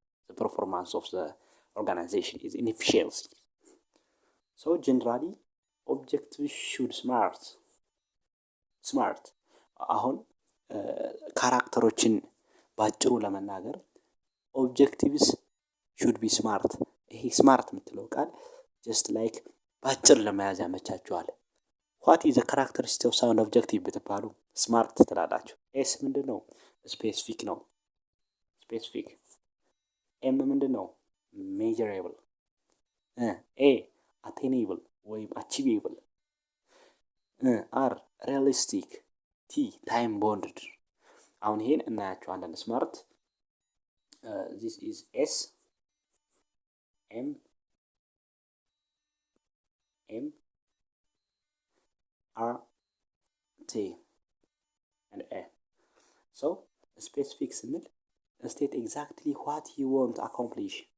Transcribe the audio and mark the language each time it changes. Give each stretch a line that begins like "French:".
English: The performance of the organization is inefficiency. So generally objectives should smart.
Amharic: አሁን ካራክተሮችን ባጭሩ ለመናገር
English: ኦብጀክቲቭስ ሹድ ቢ ስማርት።
Amharic: ይሄ ስማርት የምትለው ቃል
English: ጀስት ላይክ
Amharic: ባጭር ለመያዝ ያመቻችኋል።
English: ዋት ኢዝ ዘ ካራክተሪስቲክ ኦፍ ሳውንድ ኦብጀክቲቭ
Amharic: ብትባሉ ስማርት ትላላችሁ። ኤስ ምንድን ነው? ስፔሲፊክ ነው። ስፔሲፊክ። ኤም ምንድን ነው?
English: ሜጀሬብል። ኤ አቴኔብል ወይም አቺቬብል። አር ሪያሊስቲክ። ቲ ታይም ቦንድድ።
Amharic: አሁን ይሄን እናያቸዋለን።
English: ስማርት this is S M R T and A. So specific
Amharic: ስንል
English: state exactly what you want to accomplish.